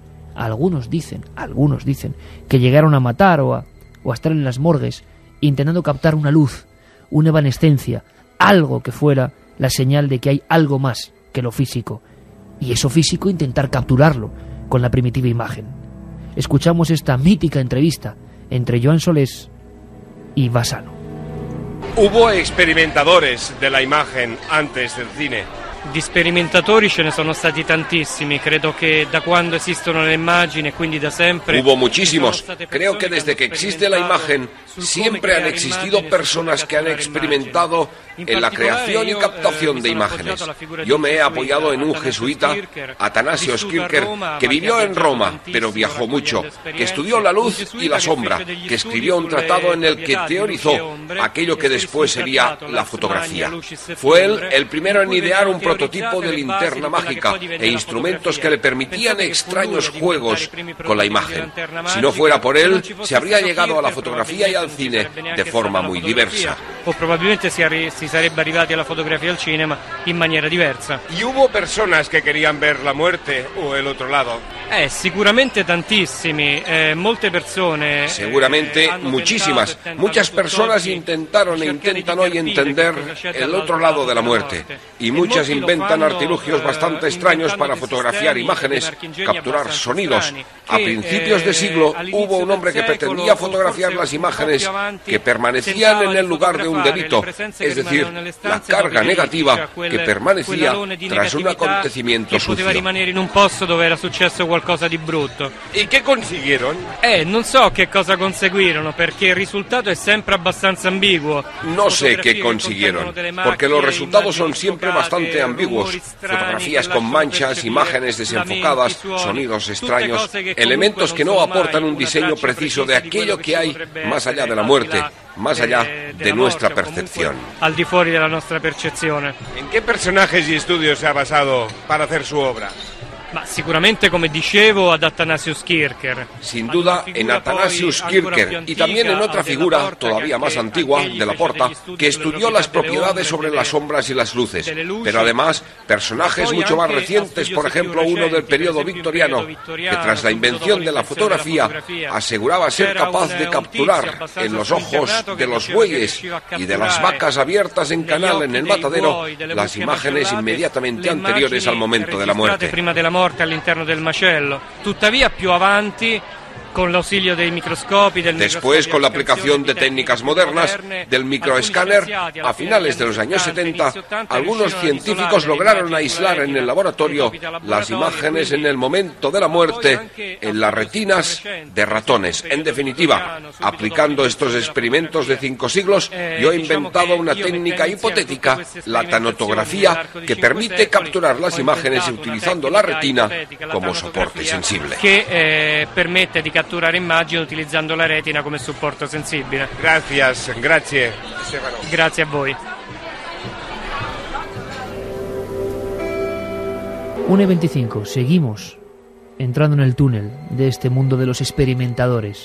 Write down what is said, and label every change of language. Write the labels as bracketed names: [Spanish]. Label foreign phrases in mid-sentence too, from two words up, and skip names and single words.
[Spanish] Algunos dicen que llegaron a matar o a estar en las morgues intentando captar una luz, una evanescencia, algo que fuera la señal de que hay algo más que lo físico, y eso físico intentar capturarlo con la primitiva imagen. Escuchamos esta mítica entrevista entre Joan Solés y Bassano. Hubo experimentadores de la imagen antes del cine. [Italian] Di sperimentatori ce ne sono stati tantissimi, credo che da quando esistono le immagini e quindi da sempre. [Spanish] Hubo muchísimos. Creo que desde que existe la imagen siempre han existido personas que han experimentado en la creación y captación de imágenes. Yo me he apoyado en un jesuita, Athanasios Kircher, que vivió en Roma, pero viajó mucho, que estudió la luz y la sombra, que escribió un tratado en el que teorizó aquello que después sería la fotografía. Fue él el primero en idear un prototipo de linterna mágica e instrumentos que le permitían extraños juegos con la imagen. Si no fuera por él, se habría llegado a la fotografía y al cine de forma muy diversa. [Italian] O probabilmente si sarebbe arrivati alla fotografia e al cinema in maniera diversa. [Spanish] ¿Y hubo personas que querían ver la muerte o el otro lado? [Italian] Sicuramente tantissimi, molte persone. [Spanish] Seguramente muchísimas. Muchas personas intentaron e intentan hoy entender el otro lado de la muerte. Y muchas inventan artilugios bastante extraños para fotografiar imágenes, capturar sonidos. A principios de siglo hubo un hombre que pretendía fotografiar las imágenes que permanecían en el lugar de un delito, es decir, la carga negativa que permanecía tras un acontecimiento sucio. [Italian] Rimanere in un posto dove era successo qualcosa di brutto. [Spanish] ¿Y qué consiguieron? [Italian] Non so che cosa conseguirono, perché il risultato è sempre abbastanza ambiguo. [Spanish] No sé qué consiguieron, porque los resultados son siempre bastante ambiguos. Fotografías con manchas, imágenes desenfocadas, sonidos extraños, elementos que no aportan un diseño preciso de aquello que hay más allá de la muerte, más allá de nuestra percepción. [Italian] Al di fuori della nostra percezione. [Spanish] ¿En qué personajes y estudios se ha basado para hacer su obra? [Italian] Ma sicuramente, come dicevo, ad Athanasius Kircher. [Spanish] Sin duda en Athanasius Kircher y también en otra figura todavía más antigua, de la Porta, que estudió las propiedades sobre las sombras y las luces. Pero además personajes mucho más recientes, por ejemplo uno del periodo victoriano, que tras la invención de la fotografía aseguraba ser capaz de capturar en los ojos de los bueyes y de las vacas abiertas en canal en el matadero las imágenes inmediatamente anteriores al momento de la muerte. [Italian] Morte all'interno del macello. Tuttavia più avanti, con l'ausilio dei microscopi, [Spanish] después con la aplicación de técnicas modernas, del microescáner, a finales de los años 70, algunos científicos lograron aislar en el laboratorio las imágenes en el momento de la muerte en las retinas de ratones. En definitiva, aplicando estos experimentos de 5 siglos, yo he inventado una técnica hipotética, la tanatografía, que permite capturar las imágenes utilizando la retina como soporte sensible. [Italian] Que permette di catturare immagini utilizzando la retina come supporto sensibile. Grazie Stefano. Grazie a voi. [Spanish] 1:25, seguimos entrando en el túnel de este mundo de los experimentadores.